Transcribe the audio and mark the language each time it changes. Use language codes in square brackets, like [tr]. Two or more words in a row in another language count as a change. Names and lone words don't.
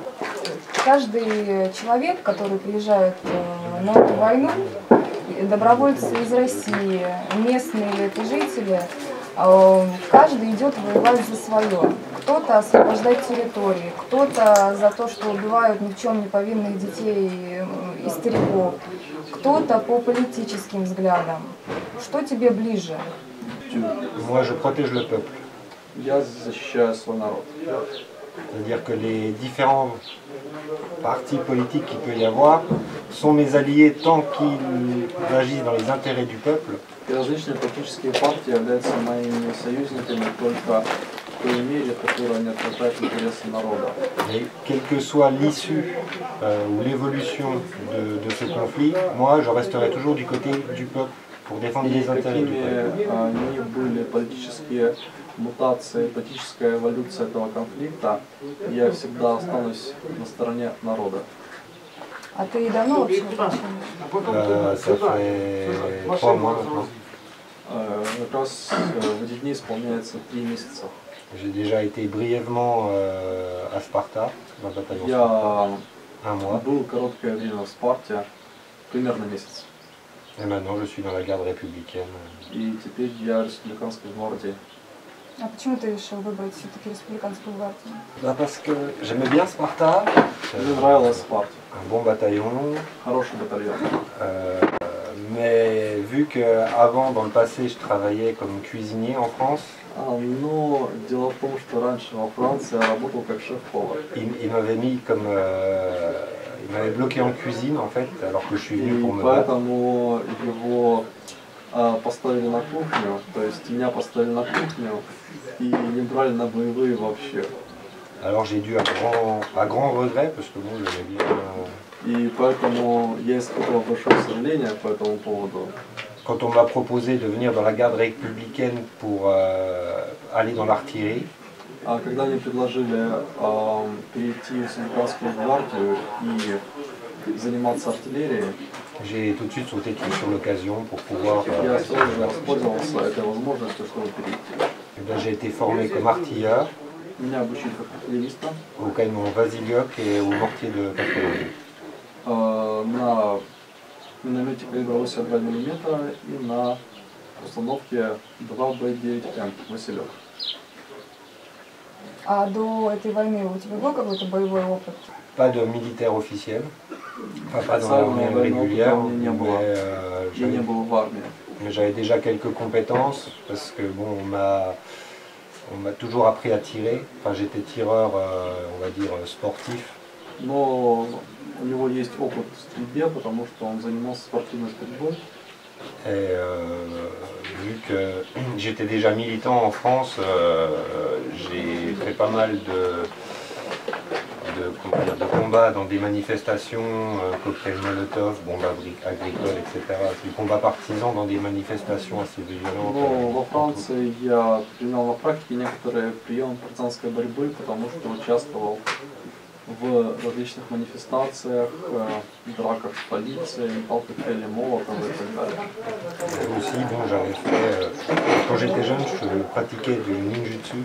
[ru] Каждый человек, который приезжает на эту войну, добровольцы из России, местные или это жители, каждый идет воевать за свое. Кто-то освобождать территории, кто-то за то, что убивают ни в чем не повинных детей и стариков, кто-то по политическим взглядам. Что тебе ближе? [fr] Moi, je protège le peuple. [ru] Я защищаю свой народ. [fr] C'est-à-dire que les différents partis politiques qu'il peut y avoir sont mes alliés tant qu'ils agissent dans les intérêts du peuple. [ru] И различные политические партии являются моими союзниками только в той мере, в которой они отражают интересы народа. [fr] Et quelle que soit l'issue ou l'évolution de ce conflit, moi je resterai toujours du côté du peuple pour défendre [ru] И [fr] les intérêts du [ru] какими [fr] peuple. [ru] ни были политические мутации, политическая эволюция этого конфликта, я всегда останусь на стороне народа. А ты давно вообще в отношениях? [fr] Ça fait 3 mois maintenant. [ru] Как раз в эти дни исполняется 3 месяца. [fr] J'ai déjà été brièvement à Sparta, dans le bataillon [ru] Я [fr] Sparta, un mois. [ru] был короткое время в Спарте, примерно месяц. [fr] Et maintenant je suis dans la garde républicaine. [ru] И теперь я республиканской гвардии. А почему ты решил выбрать все-таки республиканскую гвардию? [fr] Bah parce que j'aimais bien Sparta, [ru] Мне нравилась Спарта. [fr] un bon bataillon, [ru] Хороший батальон. [fr] mais vu qu'avant, dans le passé, je travaillais comme cuisinier en France, [ru] Но дело в том, что раньше во Франции я работал как шеф-повар. [fr] il m'avait mis comme... il m'avait bloqué en cuisine en fait, alors que je suis venu [ru] И [fr] pour me battre. [ru] поэтому его поставили на кухню, то есть меня поставили на кухню и не брали на боевые вообще. [fr] Alors j'ai dû à grand regret, parce que bon, j'aimais bien... [ru] И поэтому я испытывал большое сожаление по этому поводу. [fr] Quand on m'a proposé de venir dans la garde républicaine pour aller dans l'artillerie, [ru] А когда мне предложили перейти в Республиканскую гвардию и заниматься артиллерией, [fr] j'ai tout de suite sauté sur l'occasion pour pouvoir... [ru] я сразу же воспользовался этой возможностью, чтобы перейти. [fr] Eh bien, j'ai été formé comme artilleur [ru] Меня обучили как артиллериста [fr] au canon Vasiliok et au mortier de 80. [ru] на миномете калибра 82 мм и на установке 2Б9М «Василек». А до этой войны у тебя был какой-то боевой опыт? [fr] Pas de militaire officiel, enfin, pas dans l'armée régulière, [ru] Я не был в армии. [fr] mais j'avais déjà quelques compétences parce que bon, on m'a toujours appris à tirer. Enfin, j'étais tireur, on va dire, sportif. [ru] Но у него есть опыт в стрельбе, потому что он занимался спортивной стрельбой. [fr] Et vu que j'étais déjà militant en France, j'ai fait pas mal de combats dans des manifestations, cocktails Molotov, bombes agricoles, etc. Du combat partisan dans des manifestations assez violentes. [ru] Но во Франции я применял на практике некоторые приемы партизанской борьбы, потому что участвовал в различных манифестациях, драках с полицией, метал коктейли Молотова и так далее. [fr] Et aussi, bon, j'avais fait, quand j'étais jeune, je pratiquais du ninjutsu,